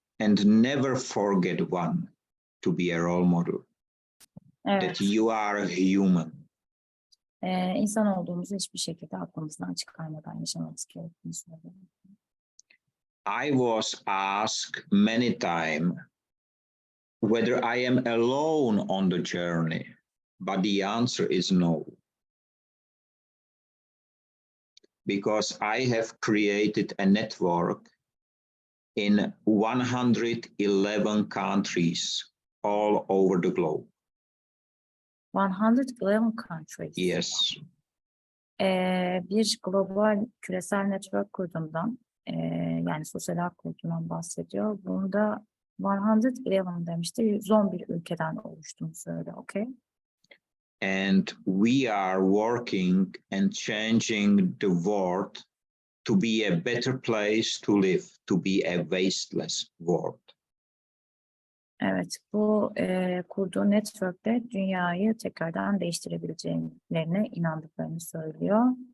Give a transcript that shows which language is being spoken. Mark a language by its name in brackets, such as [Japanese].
[English] And never forget one, to be a role model. [Turkish] Evet. [English] That you are human. [Turkish] İnsan olduğumuzu hiçbir şekilde aklımızdan çıkarmadan yaşamamız gerektiğini söylüyor. [English] I was asked many times whether I am alone on the journey, but the answer is no. Because I have created a network in 111 countries all over the globe. 111 countries. Yes. [Turkish] Bir global küresel network kurduğundan, yani sosyal ağ kurduğundan bahsediyor. Bunda 111 demişti, 111 ülkeden oluştuğunu söylüyor. [English] Okay. And we are working and changing the world to be a better place to live, to be a wasteless world. [Turkish] Evet, bu kurduğu network'te dünyayı tekrardan değiştirebileceğlerine inandıklarını söylüyor.